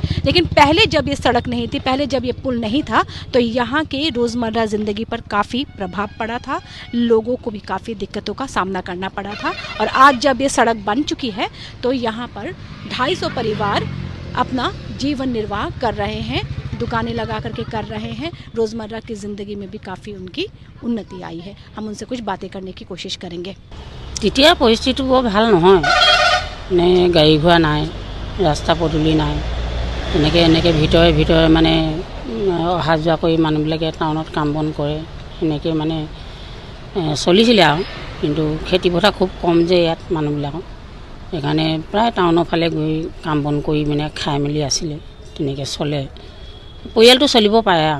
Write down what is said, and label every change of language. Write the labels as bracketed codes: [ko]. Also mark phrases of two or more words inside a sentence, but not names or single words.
[hi] लेकिन पहले जब ये सड़क नहीं थी, पहले जब ये पुल नहीं था तो यहाँ के रोज़मर्रा ज़िंदगी पर काफ़ी प्रभाव पड़ा था, लोगों को भी काफ़ी दिक्कतों का सामना करना पड़ा था। और आज जब ये सड़क बन चुकी है तो यहाँ पर 250 परिवार अपना जीवन निर्वाह कर रहे हैं, दुकानें लगा करके कर रहे हैं। रोज़मर्रा की ज़िंदगी में भी काफ़ी उनकी उन्नति आई है। हम उनसे कुछ बातें करने की कोशिश करेंगे। [as] তেতিয়া পৰিস্থিতি বৰ ভাল নহয়, মানে গাড়ী ঘোড়া নাই, ৰাস্তা পদূলি নাই, এনেকৈ ভিতৰে মানে অহা যোৱা কৰি মানুহবিলাকে টাউনত কাম বন কৰে, এনেকৈ মানে চলিছিলে আৰু। কিন্তু খেতি পথাৰ খুব কম যে ইয়াত মানুহবিলাকৰ, সেইকাৰণে প্ৰায় টাউনৰ ফালে গৈ কাম বন কৰি মানে খাই মেলি আছিলে, তেনেকৈ চলে, পৰিয়ালটো চলিব পাৰে আৰু।